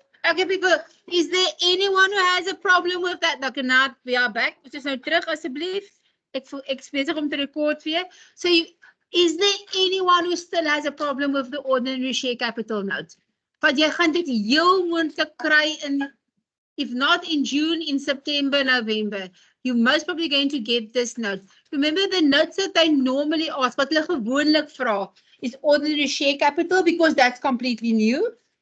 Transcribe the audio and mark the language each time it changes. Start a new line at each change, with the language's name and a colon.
English: Okay, people, is there anyone who has a problem with that? Okay, now we are back.
Afrikaans: Dus nou terug asseblief. Ek besig om te record weer.
English: So, is there anyone who still has a problem with the ordinary share capital note?
Afrikaans: Want jy gaan dit heel moontlik kry in,
English: if not in June, in September, November. You most probably going to get this note. Remember the notes that they normally ask,
Afrikaans: wat hulle gewoonlik vra,
English: is ordinary share capital because that's completely new.